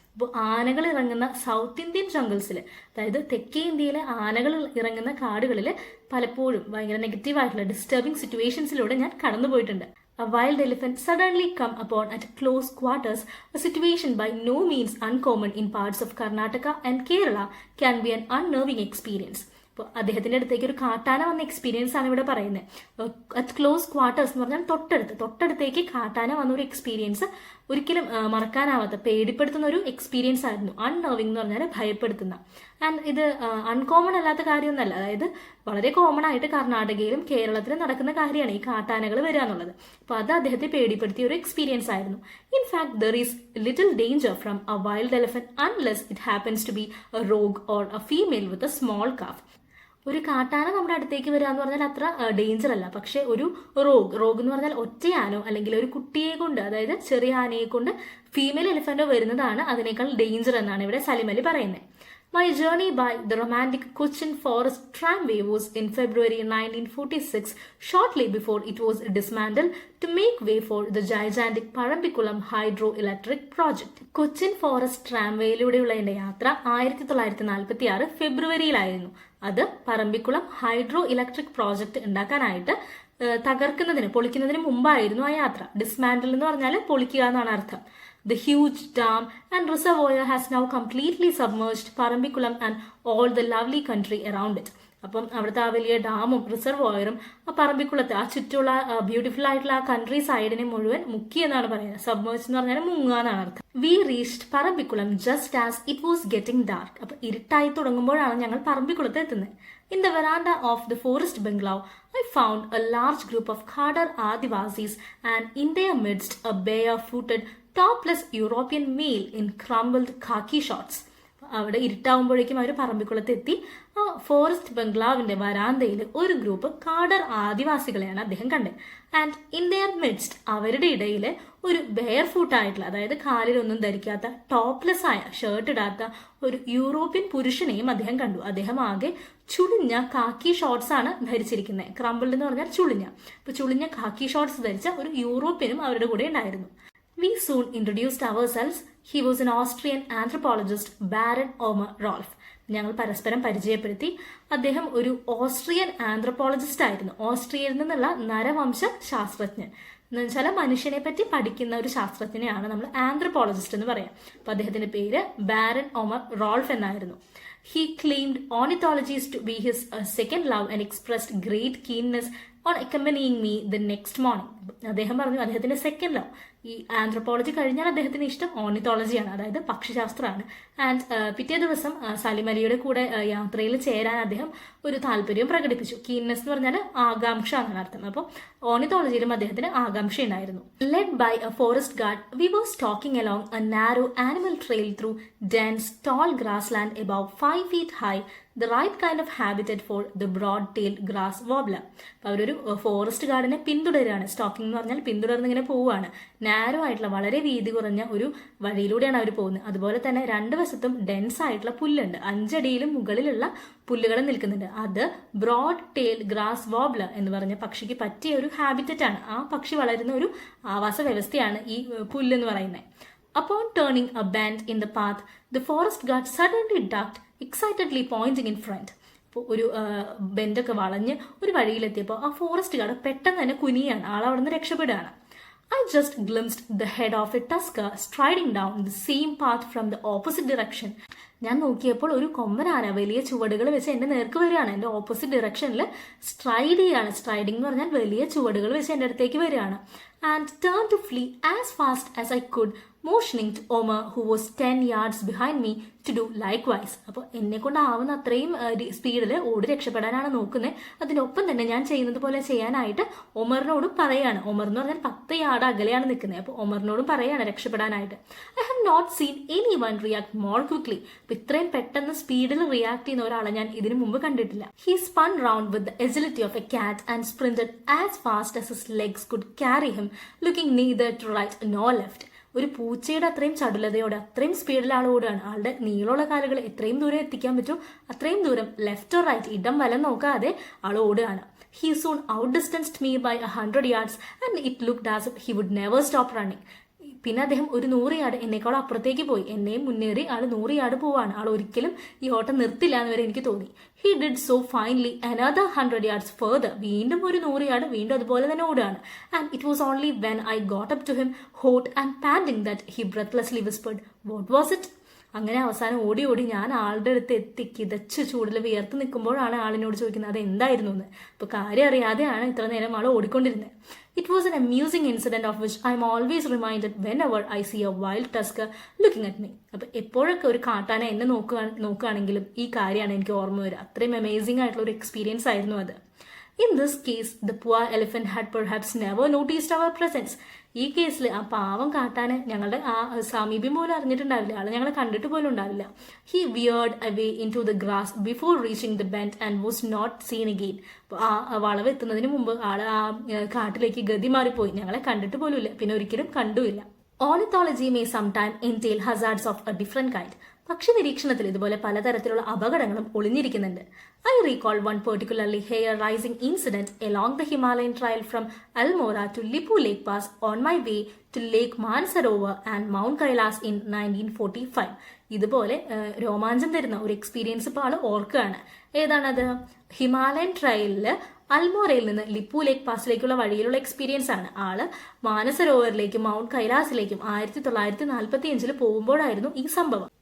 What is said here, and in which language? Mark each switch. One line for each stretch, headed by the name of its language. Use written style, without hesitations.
Malayalam: ഇപ്പോൾ ആനകൾ ഇറങ്ങുന്ന സൗത്ത് ഇന്ത്യൻ ജംഗിൾസിൽ, അതായത് തെക്കേ ഇന്ത്യയിലെ ആനകൾ ഇറങ്ങുന്ന കാടുകളിൽ പലപ്പോഴും ഭയങ്കര നെഗറ്റീവായിട്ടുള്ള ഡിസ്റ്റർബിംഗ് സിറ്റുവേഷൻസിലൂടെ ഞാൻ കടന്നുപോയിട്ടുണ്ട്.
English: A wild elephant suddenly come upon at close quarters, a situation by no means uncommon in parts of Karnataka and Kerala, can be an unnerving experience.
Malayalam: അപ്പോൾ അദ്ദേഹത്തിന്റെ അടുത്തേക്ക് ഒരു കാട്ടാന വന്ന എക്സ്പീരിയൻസ് ആണ് ഇവിടെ പറയുന്നത്.
English: at close quarters
Malayalam: എന്ന് പറഞ്ഞാൽ തൊട്ടടുത്തേക്ക് കാട്ടാന വന്ന ഒരു എക്സ്പീരിയൻസ് ഒരിക്കലും മറക്കാനാവാത്ത, പേടിപ്പെടുത്തുന്ന ഒരു എക്സ്പീരിയൻസ് ആയിരുന്നു. അൺനർവിംഗ് എന്ന് പറഞ്ഞാൽ ഭയപ്പെടുത്തുന്ന. ആൻഡ് ഇത് അൺകോമൺ അല്ലാത്ത കാര്യമൊന്നുമല്ല. അതായത് വളരെ കോമൺ ആയിട്ട് കർണാടകയിലും കേരളത്തിലും നടക്കുന്ന കാര്യമാണ് ഈ കാട്ടാനകൾ വരിക എന്നുള്ളത്. അപ്പോൾ അത് അദ്ദേഹത്തെ പേടിപ്പെടുത്തിയ ഒരു എക്സ്പീരിയൻസ് ആയിരുന്നു.
English: In fact there is little danger from a wild elephant unless it happens to be a rogue or a female with a small calf.
Malayalam: ഒരു കാട്ടാന നമ്മുടെ അടുത്തേക്ക് വരിക എന്ന് പറഞ്ഞാൽ അത്ര ഡേഞ്ചർ അല്ല. പക്ഷെ ഒരു റോഗ് എന്ന് പറഞ്ഞാൽ ഒറ്റയാനോ അല്ലെങ്കിൽ ഒരു കുട്ടിയെ കൊണ്ട്, അതായത് ചെറിയ ആനയെ കൊണ്ട് ഫീമെയിൽ എലിഫന്റോ വരുന്നതാണ് അതിനേക്കാൾ ഡേഞ്ചർ എന്നാണ് ഇവിടെ സലിം അലി പറയുന്നത്.
English: My journey by the romantic Cochin Forest Tramway was in February 1946, shortly before it was dismantled to make way for the gigantic Parambikulam hydroelectric project.
Malayalam: Cochin forest ട്രാംവേയിലൂടെയുള്ള എൻ്റെ യാത്ര 1946 ഫെബ്രുവരിയിലായിരുന്നു. അത് പറമ്പിക്കുളം ഹൈഡ്രോ ഇലക്ട്രിക് പ്രോജക്റ്റ് ഉണ്ടാക്കാനായിട്ട് പൊളിക്കുന്നതിന് മുമ്പായിരുന്നു ആ യാത്ര. ഡിസ്മാൻഡിൽ എന്ന് പറഞ്ഞാൽ പൊളിക്കുക എന്നാണ് അർത്ഥം.
English: The huge dam and reservoir has now completely submerged Parambikulam and all the lovely country around it.
Malayalam: അപ്പം അവിടുത്തെ ആ വലിയ ഡാമും റിസർവോയറും ആ പറമ്പിക്കുളത്തെ ആ ചുറ്റുള്ള ബ്യൂട്ടിഫുൾ ആയിട്ടുള്ള ആ കൺട്രി സൈഡിനെ മുഴുവൻ മുക്കി എന്നാണ് പറയുന്നത്. സബ്മേഴ്സ് എന്ന് പറഞ്ഞാൽ മുങ്ങുക എന്നാണ് അർത്ഥം.
English: We reached Parambikulam just as it was getting dark.
Malayalam: അപ്പൊ ഇരുട്ടായി തുടങ്ങുമ്പോഴാണ് ഞങ്ങൾ പറമ്പിക്കുളത്ത് എത്തുന്നത്.
English: In the veranda of the forest bungalow, I found a large group of Khadar Adivasis and in their midst a bare-footed, topless European male in crumpled khaki shorts.
Malayalam: അവിടെ ഇരുട്ടാവുമ്പോഴേക്കും അവർ പറമ്പിക്കുളത്ത് എത്തി. ആ forest ബംഗ്ലാവിന്റെ വരാന്തയിൽ ഒരു group cadre ആദിവാസികളെയാണ് അദ്ദേഹം കണ്ടത്.
English: and in their midst,
Malayalam: അവരുടെ ഇടയിൽ ഒരു ബെയർ ഫൂട്ട് ആയിട്ടുള്ള, അതായത് കാലിലൊന്നും ധരിക്കാത്ത, ടോപ്ലെസ് ആയ, ഷർട്ട് ഇടാത്ത ഒരു യൂറോപ്യൻ പുരുഷനെയും അദ്ദേഹം കണ്ടു. അദ്ദേഹം ആകെ ചുളിഞ്ഞ കാക്കി ഷോർട്സ് ആണ് ധരിച്ചിരിക്കുന്നത്. ക്രംബിൾഡ് എന്ന് പറഞ്ഞാൽ ചുളിഞ്ഞ. അപ്പൊ ചുളിഞ്ഞ കാക്കി ഷോർട്സ് ധരിച്ച ഒരു യൂറോപ്യനും അവരുടെ കൂടെ ഉണ്ടായിരുന്നു.
English: We soon introduced ourselves. He was an Austrian anthropologist, Baron Omer Rolf.
Malayalam: ഞങ്ങൾ പരസ്പരം പരിചയപ്പെടുത്തി. അദ്ദേഹം ഒരു ഓസ്ട്രിയൻ ആന്ത്രപ്പോളജിസ്റ്റ് ആയിരുന്നു. ഓസ്ട്രിയയിൽ നിന്നുള്ള നരവംശ ശാസ്ത്രജ്ഞൻ എന്ന് വെച്ചാൽ മനുഷ്യനെ പറ്റി പഠിക്കുന്ന ഒരു ശാസ്ത്രജ്ഞനെയാണ് നമ്മൾ ആന്ത്രപ്പോളജിസ്റ്റ് എന്ന് പറയാം. അപ്പൊ അദ്ദേഹത്തിന്റെ പേര് ബാരൻ ഒമർ റോൾഫ് എന്നായിരുന്നു.
English: He claimed ornithology to be his second love and expressed great keenness on accompanying me the next morning.
Malayalam: അദ്ദേഹം പറഞ്ഞു അദ്ദേഹത്തിന്റെ സെക്കൻഡ് ലവ്, ഈ ആന്ത്രപ്പോളജി കഴിഞ്ഞാൽ അദ്ദേഹത്തിന് ഇഷ്ടം ഓർണിത്തോളജിയാണ്, അതായത് പക്ഷിശാസ്ത്രമാണ്. ആൻഡ് പിറ്റേ ദിവസം സലിം അലിയുടെ കൂടെ യാത്രയിൽ ചേരാൻ അദ്ദേഹം ഒരു താല്പര്യം പ്രകടിപ്പിച്ചു. കീൻനെസ് എന്ന് പറഞ്ഞാൽ ആകാംക്ഷ എന്നാണ് അർത്ഥം. അപ്പോൾ ഓർണിത്തോളജിയിലും അദ്ദേഹത്തിന് ആകാംക്ഷ ഉണ്ടായിരുന്നു.
English: Led by a forest guard, we was talking along a narrow animal trail through dense tall grassland above 5 feet high, the right kind of habitat for the broad-tailed grass wobbler.
Malayalam: അപ്പോൾ അവരൊരു ഫോറസ്റ്റ് ഗാർഡിനെ പിന്തുടരുകയാണ്. സ്റ്റോക്കിംഗ് എന്ന് പറഞ്ഞാൽ പിന്തുടർന്ന് ഇങ്ങനെ പോവുകയാണ്. Narrow ആയിട്ടുള്ള, വളരെ വീതി കുറഞ്ഞ ഒരു വഴിയിലൂടെയാണ് അവർ പോകുന്നത്. അതുപോലെ തന്നെ രണ്ട് വശത്തും ഡെൻസ് ആയിട്ടുള്ള പുല്ലുണ്ട്. 5 അടിയിലും മുകളിലുള്ള പുല്ലുകൾ നിൽക്കുന്നുണ്ട്. അത് ബ്രോഡ് ടെയിൽ ഗ്രാസ് വോബ്ലർ എന്ന് പറഞ്ഞ പക്ഷിക്ക് പറ്റിയ ഒരു ഹാബിറ്ററ്റ് ആണ്. ആ പക്ഷി വളരുന്ന ഒരു ആവാസ വ്യവസ്ഥയാണ് ഈ പുല്ല് എന്ന് പറയുന്നത്.
English: Upon turning a bend in the path, the forest guard suddenly ducked, excitedly pointing in front.
Malayalam: അപ്പോൾ ഒരു ബെൻഡൊക്കെ വളഞ്ഞ് ഒരു വഴിയിലെത്തിയപ്പോൾ ആ ഫോറസ്റ്റ് ഗാർഡ് പെട്ടെന്ന് തന്നെ കുനിയാണ്. ആളവിടെ നിന്ന് രക്ഷപ്പെടുകയാണ്.
English: I just glimpsed the head of a tusker striding down the same path from the opposite direction.
Malayalam: ഞാൻ നോക്കിയപ്പോൾ ഒരു കൊമ്പനാന വലിയ ചുവടുകൾ വെച്ച് എൻ്റെ നേർക്ക് വരികയാണ്. എൻ്റെ ഓപ്പോസിറ്റ് ഡിറക്ഷനിൽ സ്ട്രൈഡ് ചെയ്യാണ്. സ്ട്രൈഡിംഗ് എന്ന് പറഞ്ഞാൽ വലിയ ചുവടുകൾ വെച്ച് എൻ്റെ അടുത്തേക്ക് വരികയാണ്.
English: And turn to flee as fast as I could, motioning to Omer, who was 10 yards behind me, to do likewise.
Malayalam: അപ്പോൾ എന്നെ കൊണ്ടാവുന്ന അത്രയും സ്പീഡിൽ ഓടി രക്ഷപ്പെടാനാണ് നോക്കുന്നത്. അതിനൊപ്പം തന്നെ ഞാൻ ചെയ്യുന്നത് പോലെ ചെയ്യാനായിട്ട് ഒമറിനോടും പറയാണ്. ഒമർ എന്ന് പറഞ്ഞാൽ 10 യാർഡ് അകലെയാണ് നിൽക്കുന്നത്. അപ്പോൾ ഒമറിനോടും പറയാണ് രക്ഷപ്പെടാനായിട്ട്.
English: I have not seen anyone react more quickly.
Malayalam: അപ്പോൾ ഇത്രയും പെട്ടെന്ന് സ്പീഡിൽ റിയാക്ട് ചെയ്യുന്ന ഒരാളെ ഞാൻ ഇതിനു മുമ്പ് കണ്ടിട്ടില്ല.
English: He spun round with the agility of a cat and sprinted as fast as his legs could carry him, looking neither to right nor left.
Malayalam: ഒരു പൂച്ചയുടെ അത്രയും ചടുലതയോടെ അത്രയും സ്പീഡിൽ ആൾ ഓടുകയാണ്. ആളുടെ നീളമുള്ള കാലുകൾ എത്രയും ദൂരം എത്തിക്കാൻ പറ്റും അത്രയും ദൂരം
English: left or right,
Malayalam: ഇടം വലം നോക്കാതെ ആൾ ഓടുകയാണ്.
English: He soon outdistanced me by 100 yards and it looked as if he would never stop running.
Malayalam: പിന്നെ അദ്ദേഹം ഒരു 100 യാർഡ് എന്നേക്കാളും അപ്പുറത്തേക്ക് പോയി. എന്നെയും മുന്നേറി ആൾ 100 യാർഡ് പോവാണ്. ആൾ ഒരിക്കലും ഈ ഓട്ടം നിർത്തില്ല എന്ന് വരെ എനിക്ക് തോന്നി.
English: He did so finally another 100 yards further.
Malayalam: വീണ്ടും ഒരു 100 യാർഡ് വീണ്ടും അതുപോലെ തന്നെ ഓടുകയാണ്.
English: And it was only when I got up to him, hot and panting, that he breathlessly whispered, "What was it?"
Malayalam: അങ്ങനെ അവസാനം ഓടി ഓടി ഞാൻ ആളുടെ അടുത്ത് എത്തി കിതച്ച് ചൂടിൽ വിയർത്ത് നിൽക്കുമ്പോഴാണ് ആളിനോട് ചോദിക്കുന്നത് അത് എന്തായിരുന്നു എന്ന്. അപ്പോൾ കാര്യം അറിയാതെയാണ് ഇത്ര നേരം ആൾ ഓടിക്കൊണ്ടിരുന്നത്.
English: It was an amusing incident of which I am always reminded whenever I see a wild tusker looking at me.
Malayalam: അപ്പോൾ എപ്പോഴൊക്കെ ഒരു കാട്ടാന എന്നെ നോക്കുകയാണെങ്കിലും ഈ കാര്യമാണ് എനിക്ക് ഓർമ്മ വരിക. അത്രയും അമേസിംഗ് ആയിട്ടുള്ള ഒരു എക്സ്പീരിയൻസ് ആയിരുന്നു അത്.
English: In this case, the poor elephant had perhaps never noticed our presence.
Malayalam: ഈ കേസിൽ ആ പാവം കാട്ടാന് ഞങ്ങളുടെ ആ സമീപം പോലും അറിഞ്ഞിട്ടുണ്ടാവില്ല, ആള് ഞങ്ങളെ കണ്ടിട്ട് പോലും ഉണ്ടാവില്ല.
English: He veered away into the grass before reaching the bend and was not seen again.
Malayalam: അപ്പോൾ ആ വളവ് എത്തുന്നതിന് മുമ്പ് ആള് ആ കാട്ടിലേക്ക് ഗതി മാറിപ്പോയി, ഞങ്ങളെ കണ്ടിട്ട് പോലും ഇല്ല, പിന്നെ ഒരിക്കലും കണ്ടുമില്ല.
English: Ornithology may sometime entail hazards of a different kind.
Malayalam: പക്ഷി നിരീക്ഷണത്തിൽ ഇതുപോലെ പലതരത്തിലുള്ള അപകടങ്ങളും ഒളിഞ്ഞിരിക്കുന്നുണ്ട്.
English: I recall one particularly hair-raising incident along the Himalayan trail from Almora to Lipu Lake Pass on my way to Lake Mansarovar and Mount Kailas in 1945.
Malayalam: ഇതുപോലെ രോമാഞ്ചം തരുന്ന ഒരു experience ഇപ്പോൾ ആൾ ഓർക്കുകയാണ്. ഏതാണത്? ഹിമാലയൻ ട്രയലിൽ അൽമോറയിൽ നിന്ന് ലിപ്പു ലേക്ക് പാസിലേക്കുള്ള വഴിയിലുള്ള എക്സ്പീരിയൻസ് ആണ്. ആള് മാനസരോവറിലേക്കും മൗണ്ട് കൈലാസിലേക്കും 1945 പോകുമ്പോഴായിരുന്നു ഈ സംഭവം.